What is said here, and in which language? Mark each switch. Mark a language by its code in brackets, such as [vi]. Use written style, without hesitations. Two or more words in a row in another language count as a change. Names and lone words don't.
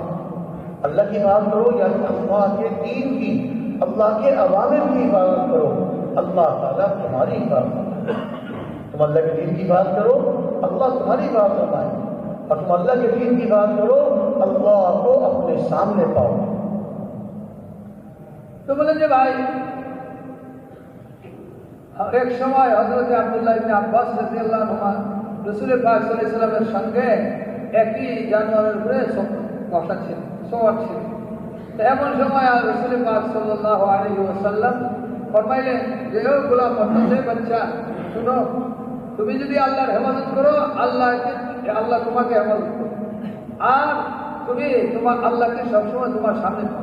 [ur] اللہ کی عبادت کرو یعنی اللہ کے دین کی، اللہ کے اوامر کی عبادت کرو، اللہ تعالیٰ تمہاری عبادت کرے. تم اللہ کے دین کی بات کرو، اللہ تمہاری بات کرتا ہے، اور تم اللہ کے دین کی بات کرو، اللہ کو اپنے سامنے پاؤ. تو بولیں جی بھائی، ایک [bn] সময় হযরত আব্দুল্লাহ ইবনে আব্বাস [ar] رضي الله عنه [bn] রাসূল পাক [ar] صلى الله عليه وسلم [bn] সঙ্গে একই জানোয়ারের উপরে বসা ছিলেন, সওয়ার ছিলেন. তো এমন সময় রাসূল পাক [ar] صلى الله عليه وسلم [bn] ফরমাইলেন যে ও গোলাম মুহাম্মদের বাচ্চা, শুনো, তুমি যদি আল্লাহর হেফাজত করো, আল্লাহ তোমাকে হেফাজত করবে, আর তুমি তোমার আল্লাহকে সবসময় তোমার সামনে পাও.